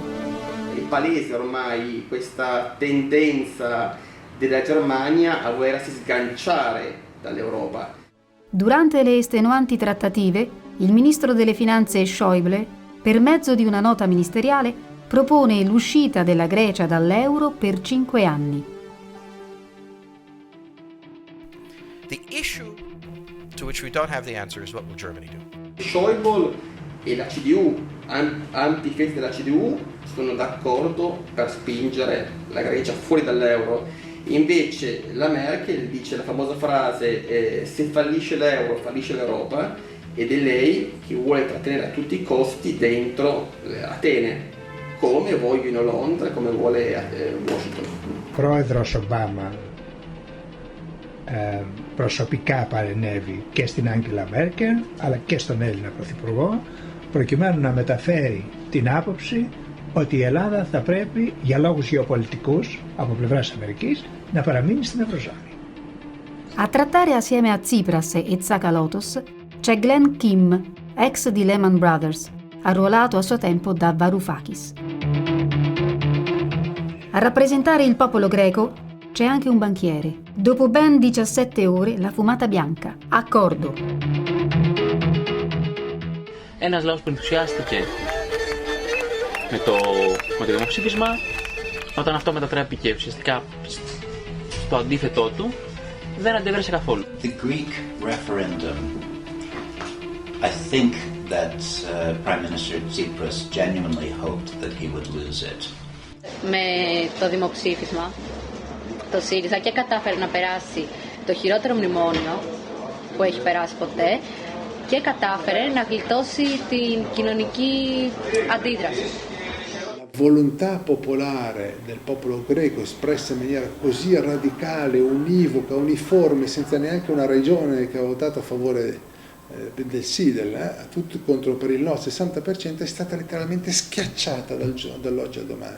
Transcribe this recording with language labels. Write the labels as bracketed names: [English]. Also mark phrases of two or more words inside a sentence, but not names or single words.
[Italian] È palese ormai questa tendenza della Germania a volersi sganciare dall'Europa. Durante le estenuanti trattative, il ministro delle finanze Schäuble, per mezzo di una nota ministeriale, propone l'uscita della Grecia dall'euro per 5 anni. [English] The issue to which we don't have the answer is what will Germany do. [Italian] Schäuble e la CDU, anti-fesi della CDU, sono d'accordo per spingere la Grecia fuori dall'euro. Invece la Merkel dice la famosa frase se fallisce l'euro fallisce l'Europa, ed è lei che vuole trattenere a tutti i costi dentro Atene, come vogliono Londra, come vuole Washington. [Greek] Πρόεδρος Ομπάμα προσωπικά παρενέβη και στην Άγγελα Μέρκελ αλλά και στον Έλληνα Πρωθυπουργό προκειμένου να μεταφέρει την άποψη ότι η Ελλάδα θα πρέπει για λόγους γεωπολιτικούς από πλευράς Αμερικής να παραμείνει στην Ευρωζώνη. [Italian] A trattare assieme a Tsipras e Tsakalotos c'è Glenn Kim, ex di Lehman Brothers, arruolato a suo tempo da Varoufakis. A rappresentare il popolo greco c'è anche un banchiere. Dopo ben 17 ore la fumata bianca. Accordo. [Greek] Ένας λαός που ενθουσιάστηκε με το δημοψήφισμα, όταν αυτό μετατράπηκε ουσιαστικά στο αντίθετό του, δεν αντέδρασε καθόλου. [English] The Greek referendum, I think that Prime Minister Tsipras genuinely hoped that he would lose it. [Greek] Με το δημοψήφισμα, το ΣΥΡΙΖΑ και κατάφερε να περάσει το χειρότερο μνημόνιο που έχει περάσει ποτέ και κατάφερε να γλιτώσει την κοινωνική αντίδραση. [Italian] La volontà popolare del popolo greco espressa in maniera così radicale, univoca, uniforme, senza neanche una regione che ha votato a favore del sì, tutti contro per il no, 60%, è stata letteralmente schiacciata dall'oggi al domani.